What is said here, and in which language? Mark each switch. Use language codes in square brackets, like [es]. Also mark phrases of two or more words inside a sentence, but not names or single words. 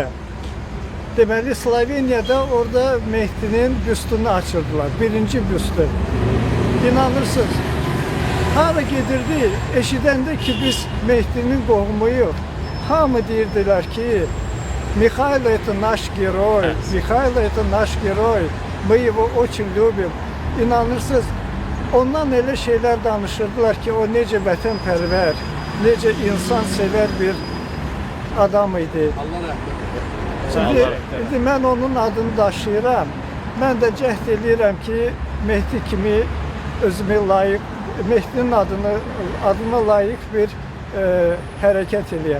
[az] Deməli, Sloveniyada orada Mehdinin büstünü açırdılar, birinci büstü. İnanırsınız, hara gedirdi, eşidəndə ki biz Mehdinin qohumuyuq. Hamı deyirdilər ki, [ru] Mikhail это наш герой, Mikhail это наш герой, мы его очень любим. [az] İnanırsınız, ondan elə şeylər danışırdılar ki, o necə vətənpərvər, necə insansevər bir adam idi. Allah rəhmət eylesin. Şimdi, indi mən onun adını daşıyıram. Mən də cəhd edirəm ki, Mehdi kimi özümü layiq, Mehdinin adına layiq bir hərəkət eləyəm.